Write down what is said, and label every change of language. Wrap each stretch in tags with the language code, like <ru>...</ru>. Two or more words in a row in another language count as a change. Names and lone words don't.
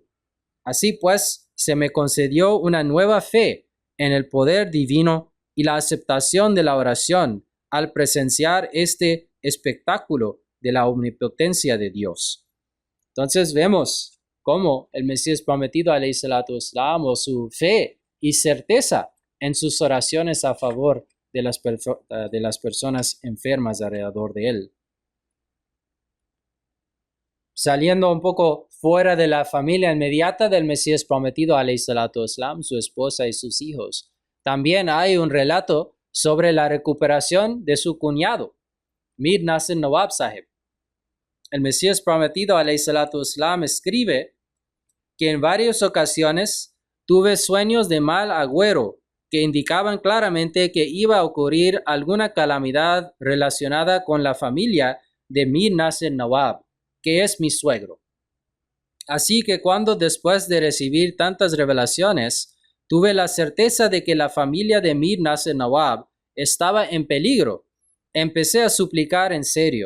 <es>Así pues, se me concedió una nueva fe en el poder divino y la aceptación de la oración al presenciar este espectáculo de la omnipotencia de Dios. Entonces vemos cómo el Mesías prometido,</es> <ar>عليه الصلاة والسلام,</ar> <es>o su fe y certeza en sus oraciones a favor de las personas enfermas alrededor de él. saliendo un poco fuera de la familia inmediata del Mesías prometido,</es> <ar>عليه الصلاة والسلام,</ar> <es>su esposa y sus hijos. También hay un relato sobre la recuperación de su cuñado, Mir Nasir Nawab Sahib. El Mesías prometido,</es> <ar>عليه الصلاة والسلام,</ar> <es>escribe que en varias ocasiones tuve sueños de mal agüero que indicaban claramente que iba a ocurrir alguna calamidad relacionada con la familia de Mir Nasir Nawab, que es mi suegro. Así que cuando después de recibir tantas revelaciones, tuve la certeza de que la familia de Mir Nasir Nawab estaba en peligro, empecé a suplicar en serio.</es>